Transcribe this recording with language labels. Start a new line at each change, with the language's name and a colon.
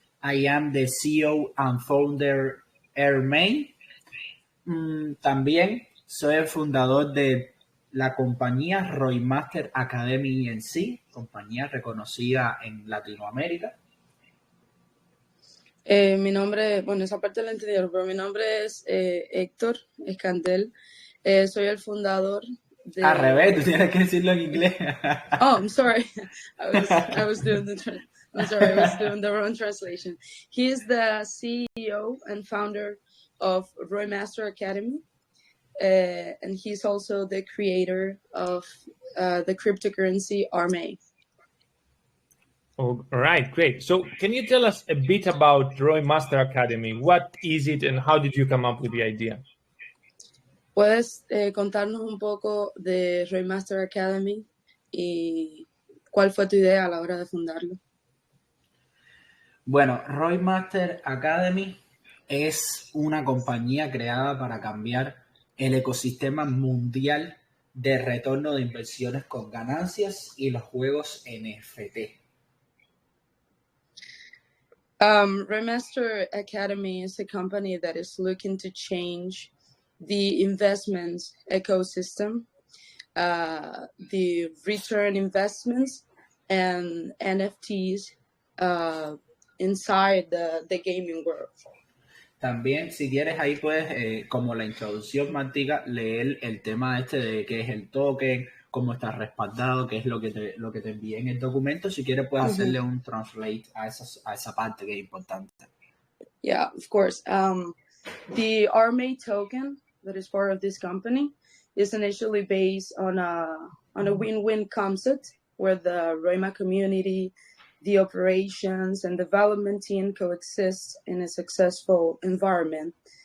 English: I am the CEO and founder RMA.
Spanish: También soy el fundador de la compañía ROI Master Academy en sí, compañía reconocida en Latinoamérica. Mi nombre, esa parte la entendieron, pero mi nombre es Héctor Escandel. Soy el fundador de... Al revés, tú tienes que decirlo en inglés.
English: Oh, I'm sorry. I was doing the wrong translation. He is the CEO and founder of ROI Master Academy. And he's also the creator of the cryptocurrency RMA. Oh, all right, great. So can you tell us a bit about ROI Master Academy? What is it and how did you come up with the idea?
Spanish: ¿Puedes contarnos un poco de ROI Master Academy y cuál fue tu idea a la hora de fundarlo? Bueno, ROI Master Academy es una compañía creada para cambiar el ecosistema mundial de retorno de inversiones con ganancias y los juegos NFT.
English: ROI Master Academy is a company that is looking to change the investments ecosystem, the return investments and NFTs inside the gaming world.
Spanish: También, si quieres, ahí puedes, como la introducción, Martica, leer el tema de qué es el token, cómo está respaldado, qué es lo que te envié en el documento. Si quieres, puedes hacerle un translate a esa parte que es importante.
English: Yeah, of course. The RMA token that is part of this company is initially based on a win-win concept where the ROIMA community, the operations and development team coexist in a successful environment.